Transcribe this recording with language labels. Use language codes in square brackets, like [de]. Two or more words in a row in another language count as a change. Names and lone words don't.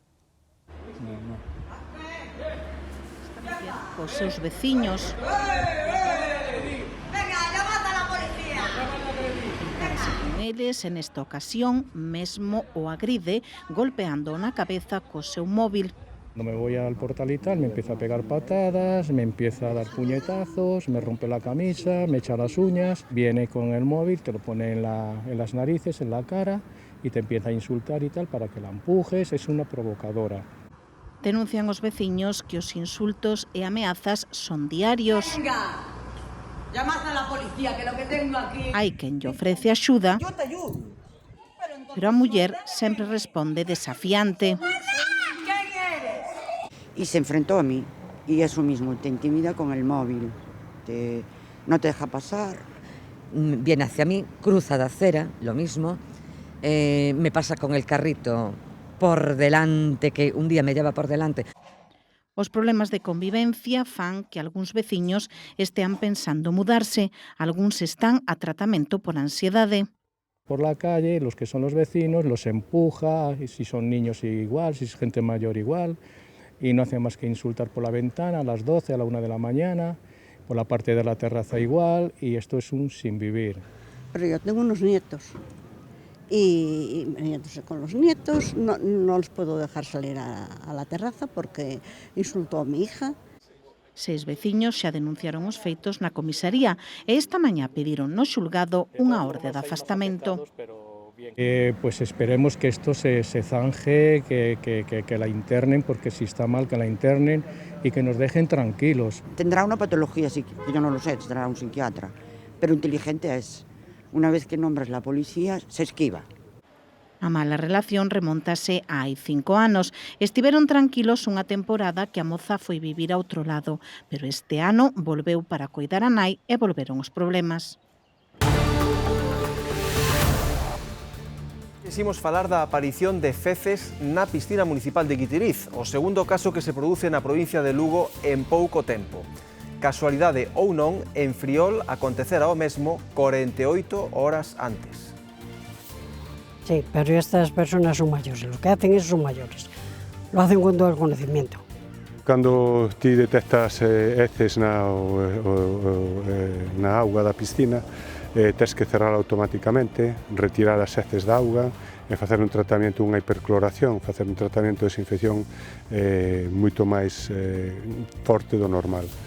[gl] Os seus veciños eles, en esta ocasión, mesmo o agride golpeando na cabeza co seu móvil. [es] Cuando me voy al portal y tal, me empieza a pegar patadas, me empieza a dar puñetazos, me rompe la camisa, me echa las uñas, viene con el móvil, te lo pone en las narices, en la cara y te empieza a insultar y tal para que la empujes, es una provocadora. [gl] Denuncian os veciños que os insultos e ameazas son diarios. [es] Venga, llamad a la policía, que lo que tengo aquí... [gl] Hai quen lle ofrece axuda, pero a muller sempre responde desafiante. [es] Y se enfrentó a mí, y eso mismo, te intimida con el móvil, no te deja pasar. Viene hacia mí, cruza de acera, lo mismo, me pasa con el carrito por delante, que un día me lleva por delante. [gl] Os problemas de convivencia fan que algúns veciños estean pensando mudarse, algúns están a tratamento por ansiedade. [es] Por la calle, los que son los vecinos, los empuja, y si son niños igual, si es gente mayor igual, y no hace más que insultar por la ventana a las 12, a la 1 de la mañana, por la parte de la terraza igual, y esto es un sin vivir. Pero yo tengo unos nietos, y con los nietos no los puedo dejar salir a la terraza porque insultó a mi hija. [gl] 6 veciños xa denunciaron os feitos na comisaría e esta mañá pediron no xulgado unha orde de afastamento. [es] Pues esperemos que esto se zanje, que la internen, porque si está mal que la internen y que nos dejen tranquilos. Tendrá una patología, yo no lo sé, tendrá un psiquiatra, pero inteligente es. Una vez que nombras la policía, se esquiva. [gl] A mala relación remontase hai 5 anos. Estiveron tranquilos unha temporada que a moza foi vivir a outro lado, pero este ano volveu para coidar a nai e volveron os problemas. Quisimos falar da aparición de feces na piscina municipal de Guitiriz, o segundo caso que se produce na provincia de Lugo en pouco tempo. Casualidade ou non, en Friol acontecera o mesmo 48 horas antes. [es] Sí, pero estas personas son mayores, lo que hacen es son mayores. Lo hacen con todo el conocimiento. [gl] Cando ti detectas heces na auga da piscina, tes que cerrar automáticamente, retirar as heces da auga e facer un tratamento, unha hipercloración, facer un tratamento de desinfección moito máis forte do normal.